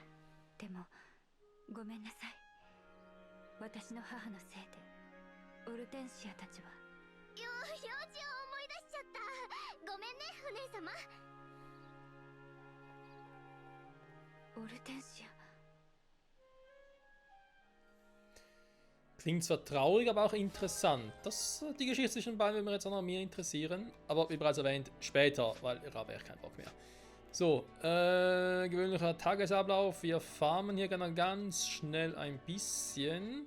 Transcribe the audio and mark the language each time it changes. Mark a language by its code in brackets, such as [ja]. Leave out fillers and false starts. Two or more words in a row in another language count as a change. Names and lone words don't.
[ja] でもごめんなさい。私の母のせいでオルテンシアたちは用事を思い出しちゃった。ごめんねお姉様。オルテンシア。 [de] Klingt zwar traurig, aber auch interessant. Die Geschichte zwischen beiden würde mich jetzt auch noch mehr interessieren. Aber wie bereits erwähnt, später, weil ich habe echt keinen Bock mehr. So, gewöhnlicher Tagesablauf. Wir farmen hier ganz schnell ein bisschen.